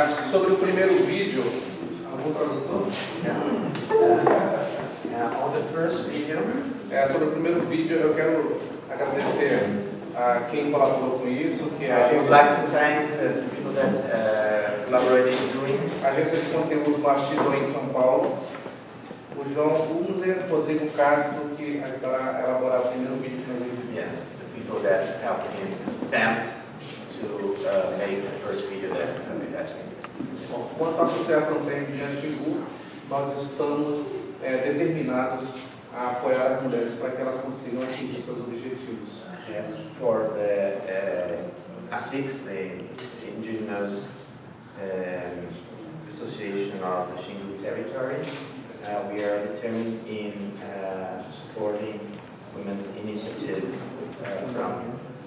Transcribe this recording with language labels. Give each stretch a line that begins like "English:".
Portuguese: Sobre o primeiro vídeo, algum tradutor?
English: On the first video,
Portuguese: sobre o primeiro vídeo, eu quero agradecer a quem colaborou com isso, que é a
English: I would like to thank the people that collaborated in doing
Portuguese: a agência de conteúdo Bastidor em São Paulo, o João Uzer, Rodrigo Castro, que ajudaram a elaborar o primeiro vídeo que nós exibimos.
English: yes, the people that helped them to make the first video that we have seen.
Portuguese: Bom, quanto à Associação Tempo de Antigu, nós estamos determinados a apoiar as mulheres para que elas consigam atingir seus objetivos.
English: Yes, for the ATICS, the Indigenous Association of the Xingu Territory, we are determined in supporting women's initiative from them.